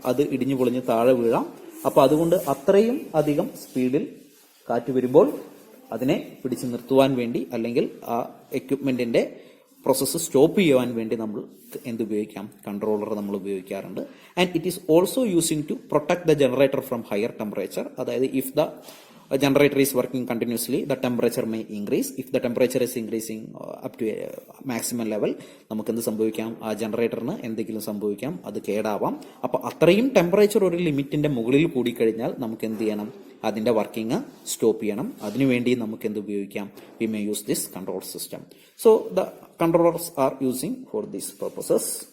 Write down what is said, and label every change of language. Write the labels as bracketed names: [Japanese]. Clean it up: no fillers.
[Malayalam] അത് ഇടിഞ്ഞു പൊളിഞ്ഞ് താഴെ വീഴാം. അപ്പൊ അതുകൊണ്ട് അത്രയും അധികം സ്പീഡിൽ കാറ്റ് വരുമ്പോൾ അതിനെ പിടിച്ചു നിർത്തുവാൻ വേണ്ടി അല്ലെങ്കിൽ ആ എക്യുപ്മെന്റിന്റെ പ്രോസസ്സ് സ്റ്റോപ്പ് ചെയ്യുവാൻ വേണ്ടി നമ്മൾ എന്തുപയോഗിക്കാം? [English] controller [Malayalam] നമ്മൾ ഉപയോഗിക്കാറുണ്ട്. [English] And it is also using to protect the generator from higher temperature. [Malayalam] അതായത് [English] If the generator is working continuously, the temperature may increase. If the temperature is increasing up to a maximum level, [Malayalam] നമുക്ക് എന്ത് സംഭവിക്കാം? ആ ജനറേറ്ററിന് എന്തെങ്കിലും സംഭവിക്കാം, അത് കേടാവാം. അപ്പൊ അത്രയും ടെമ്പറേച്ചർ ഒരു ലിമിറ്റിന്റെ മുകളിൽ കൂടിക്കഴിഞ്ഞാൽ നമുക്ക് എന്ത് ചെയ്യണം? അതിന്റെ വർക്കിംഗ് സ്റ്റോപ്പ് ചെയ്യണം. അതിനുവേണ്ടി നമുക്ക് എന്ത് ഉപയോഗിക്കാം? [English] We may use this control system. So the controllers are using for these purposes.